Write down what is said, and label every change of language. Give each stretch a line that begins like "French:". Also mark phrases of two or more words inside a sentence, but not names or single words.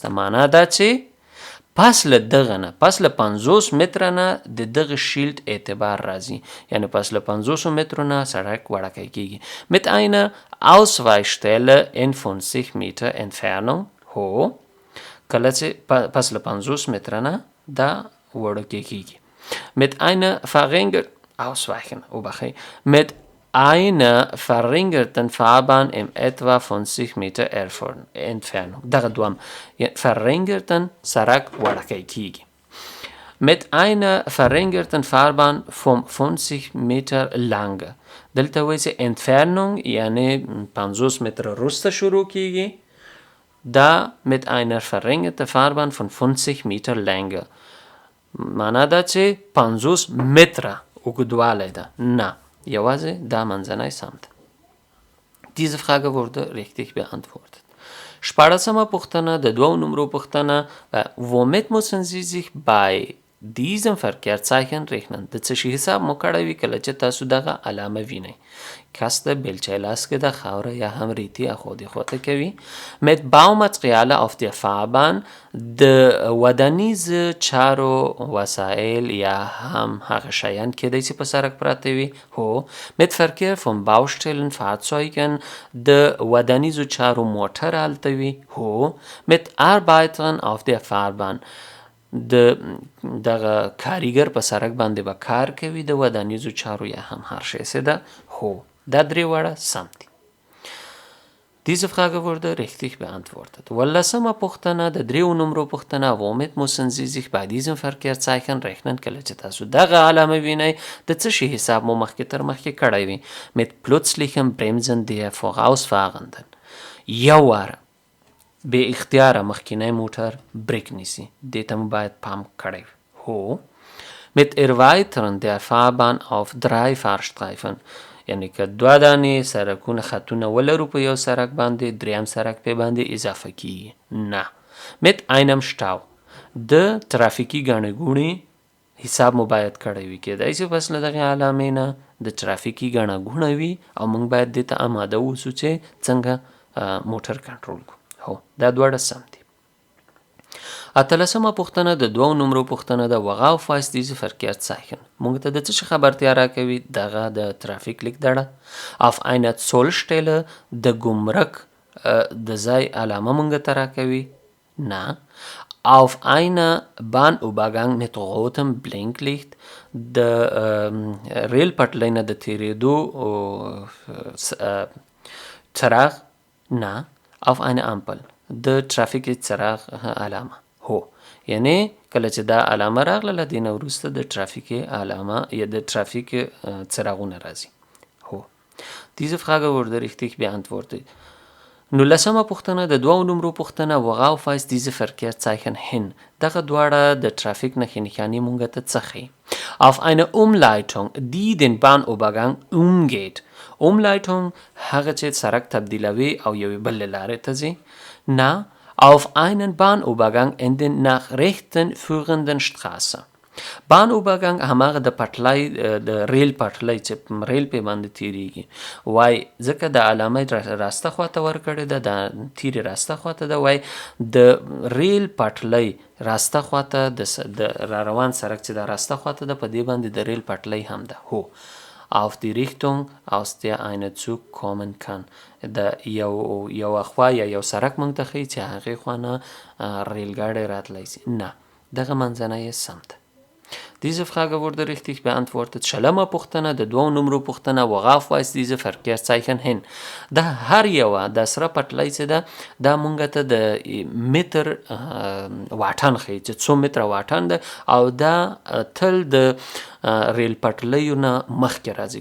Pashto: معنا دا چې پس له دغه نه، پس له 50 متره نه د دغه شیلډ اعتبار راځي، یعنی پس له 500 مترو نه سړک وړکی کیږي.
German: mit einer Ausweichstelle in 50 Meter Entfernung
Pashto: هو کله چې پس له 50 متره نه دا وړکی کیږي.
German: mit einer verringerten Fahrbahn in etwa 50 Meter Entfernung.
Pashto: دغه دوام verringerten سرک وړکی کیږي.
German: mit einer verringerten Fahrbahn von 50 Meter lang.
Pashto: دلته وایي چې Entfernung یعنی 50 متره وروسته شروع کیږي.
German: دا mit einer verringerten Fahrbahn von 50 Meter lang.
Pashto: معنا دا چې 50 متره اوږدوالی ده. نه، یوازې دا منځنی سمت.
German: Diese Frage wurde richtig beantwortet. 14.
Pashto: پوښتنه د دوو نمرو پوښتنه
German: womit müssen Sie sich bei diesem Verkehrszeichen rechnen.
Pashto: د څه شي حساب مو کړی وي کله چې تاسو دغه علامه وینئ. Kaste بیلچه لاس کې د خاوره یا هم ریتي اخودې خواته کوي.
German: mit Baumaterialien auf der Fahrbahn
Pashto: د ودانیز چارو وسایل یا هم هغه شیان کېدای چې په سړک پراته وي. هو
German: mit Verkehr von Baustellen Fahrzeugen
Pashto: د ودانیزو چارو موټر هلته وي. هو
German: mit Arbeitern auf der Fahrbahn
Pashto: دغه کاریګر په سړک باندې به کار کوي د ودانیزو چارو یا هم هر شی څه ده. هو دا درې واړه سم دي.
German: Diese Frage wurde richtig beantwortet. 15.
Pashto: پوښتنه د دریو نمرو پوښتنه
German: womit müssen Sie sich bei diesem Verkehrszeichen rechnen.
Pashto: کله چې تاسو دغه علامه وینئ د څه شي حساب مو مخکې تر مخکې کړی وي.
German: mit plötzlichem Bremsen der Vorausfahrenden.
Pashto: یو واره بې اختیاره مخکینی موټر بریک نیسي، دې ته مو باید پام کړی وي.
German: هو mit Erweitern der Fahrbahn auf 3 Fahrstreifen.
Pashto: یعنی که دوه دانې سړکونه خطونه ولرو په یو سړک باندې، دریم سړک پې باندې اضافه کیږي. نه.
German: mit einem Stau
Pashto: د ترافیکي ګڼې ګوڼې حساب مو باید کړی وي. کېدای شي پس له دغې علامې نه د ترافیکي ګڼه ګوڼه وي او موږ باید دې ته اماده اوسو چې څنګه موټر کنټرول کړو. هو دا دواړه سم دي. 18. پوښتنه د دوو نمرو پوښتنه ده
German: worauf weist diese Verkehrszeichen.
Pashto: موږ ته د څه شي خبرتیا راکوي؟ دغه د ترافیک لیک دړه.
German: auf einer Zollstelle
Pashto: د ګمرک د ځای علامه موږ ته راکوي. نه.
German: auf einer Bahnübergang mit rotem Blinklicht
Pashto: د ریل پټلۍ نه د تیریدو څراغ. نه.
German: auf eine Ampel
Pashto: د ترافیکي څراغ علامه. هو یعنی کله چې دا علامه راغله دې نه وروسته د ترافیکي علامه یا د ترافیک څراغونه راځي.
German: هو Diese Frage wurde richtig beantwortet. 19.
Pashto: پوښتنه د دوو نمرو پوښتنه
German: worauf weist diese Verkehrszeichen hin.
Pashto: دغه دواړه د ترافیک نښې نښانې مونږ ته څه ښیي؟
German: auf eine Umleitung die den Bahnübergang umgeht.
Pashto: Umleitung هغه چې سړک تبدیلوي او یوې بلې لارې ته ځي. نه.
German: auf einen Bahnübergang in den nach rechten führenden Straße.
Pashto: Bahnübergang هماغه د پټلۍ د ریل پټلۍ چې ریل پې باندې تیریږي. وای ځکه د علامه راسته خواته ورکړې ده، د تیرې راسته خواته ده. وای د ریل پټلۍ راسته خواته د را روان سړک چې د راسته خواته ده په دې باندې د ریل پټلۍ هم ده.
German: هو auf die Richtung, aus der ein Zug kommen kann.
Pashto: د یو خوا یا یو سړک موږ ته ښیي چې هغې خوا نه ریلګاډی راتلی سي. نه، دغه منځنی سم ده.
German: Diese Frage wurde richtig beantwortet.
Pashto: شلمه پوښتنه د دوو نمرو پوښتنه
German: worauf weist diese Verkehrszeichen hin.
Pashto: دا هر یوه د سره پټلۍ چې ده دا مونږ ته د متر واټن ښیي چې څو متره واټن ده او دا تل د ریل پټلیو نه مخکې راځي.